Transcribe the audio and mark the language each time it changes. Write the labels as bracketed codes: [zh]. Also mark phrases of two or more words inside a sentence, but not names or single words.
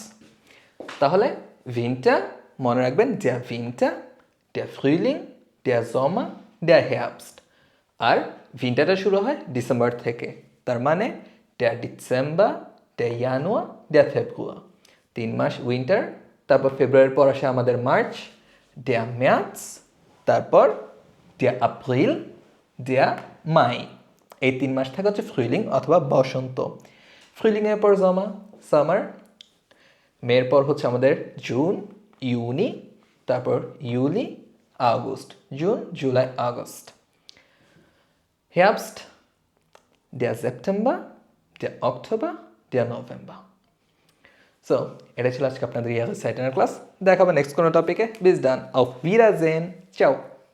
[bn] তাহলে উইন্টার মনে রাখবেন, [de] der Winter, der Frühling, der Sommer, der Herbst। [bn] আর উইন্টারটা শুরু হয় ডিসেম্বর থেকে, তার মানে [de] der Dezember, der Januar, der Februar। [bn] 3 মাস উইন্টার। তারপর ফেব্রুয়ারির পর আসে আমাদের মার্চ, [de] der März, তারপর der April, der Mai। [bn] এই 3 মাস থাকে হচ্ছে ফ্রুইলিং অথবা বসন্ত। ফ্রুইলিংয়ের পর জমা, সামার। মের পর হচ্ছে আমাদের জুন, ইউনি, তারপর ইউলি, আগস্ট। জুন, জুলাই, আগস্ট। হেয়াবস্ট, [de] der September, der Oktober, der November। [bn] সো এটা ছিল আজকে আপনাদের ইয়ারসাইটেনের ক্লাস। দেখাবো নেক্সট কোনো টপিকে। [de] bis dann, auf Wiedersehen, ciao।